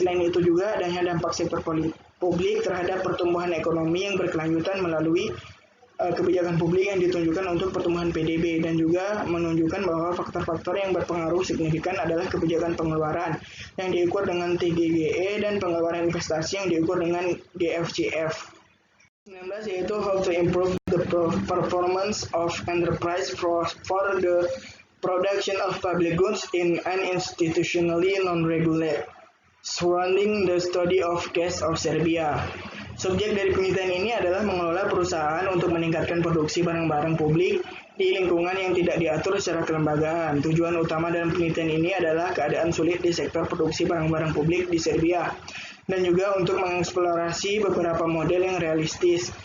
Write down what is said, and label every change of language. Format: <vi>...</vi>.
<id>Selain itu juga adanya dampak sektor publik terhadap pertumbuhan ekonomi yang berkelanjutan melalui kebijakan publik yang ditunjukkan untuk pertumbuhan PDB, dan juga menunjukkan bahwa faktor-faktor yang berpengaruh signifikan adalah kebijakan pengeluaran yang diukur dengan TGGE dan pengeluaran investasi yang diukur dengan GFCF.</id> <en>19</en> <id>yaitu</id> <en>how to improve the performance of enterprise for the production of public goods in an institutionally non-regulated surrounding the study of case of Serbia.</en> <id>Subjek dari penelitian ini adalah mengelola perusahaan untuk meningkatkan produksi barang-barang publik di lingkungan yang tidak diatur secara kelembagaan. Tujuan utama dalam penelitian ini adalah keadaan sulit di sektor produksi barang-barang publik di Serbia, dan juga untuk mengeksplorasi beberapa model yang realistis.</id>